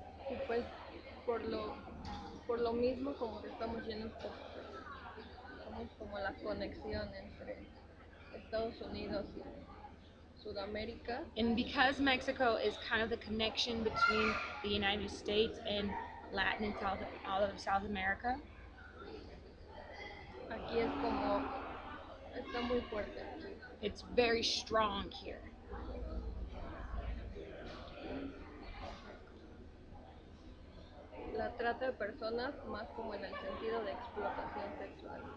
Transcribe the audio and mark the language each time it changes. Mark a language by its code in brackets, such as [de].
[es] Y pues por lo, por lo mismo como que estamos llenos como, somos como la conexión entre Estados Unidos y Sudamérica. [en] And because Mexico is kind of the connection between the United States and Latin and South, all of South America, [es] Aquí es como, está muy fuerte aquí. [en] it's very strong here. [es] La trata de personas más como en el sentido de explotación sexual.